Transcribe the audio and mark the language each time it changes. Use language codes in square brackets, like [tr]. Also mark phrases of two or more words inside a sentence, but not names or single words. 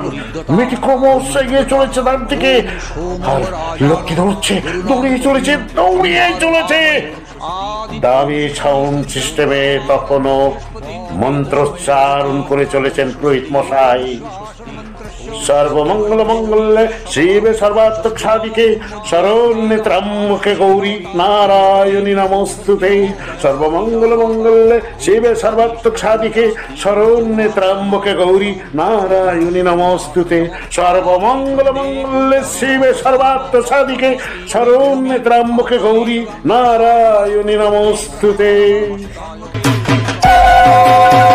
[bn] মেয়েটি ক্রমশ এগিয়ে চলেছে তার দিকে, আর লোকটি দৌড়চ্ছে, দৌড়িয়ে চলেছে, দৌড়িয়ে চলেছে। দামি সাউন্ড সিস্টেমে তখনও মন্ত্রোচ্চারণ করে চলেছেন পুরোহিত মশাই। [sa] সর্বমঙ্গল মঙ্গলে শিবে সর্বার্থ সাধিকে শরণ্যে ত্র্যম্বকে গৌরী নারায়ণী নমস্তুতে। সর্বমঙ্গল মঙ্গলে শিবে সর্বার্থ সাধিকে শরণ্যে ত্র্যম্বকে গৌরী নারায়ণী নমস্তুতে। সর্বমঙ্গল মঙ্গলে শিবে সর্বার্থ সাধিকে শরণ্যে ত্র্যম্বকে গৌরী নারায়ণী নমস্তুতে।